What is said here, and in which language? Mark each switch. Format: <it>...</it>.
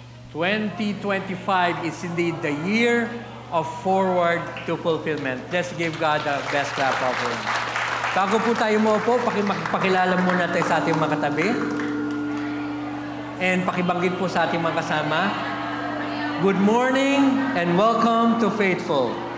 <en>2025 is indeed the year of forward to fulfillment. Let's give God the best clap offering.</en> <tl>Bago po tayo maupo, pakilala muna tayo sa ating mga katabi. And pakibanggit po sa ating mga kasama.</tl> <en>Good morning and welcome to Faithful.</en>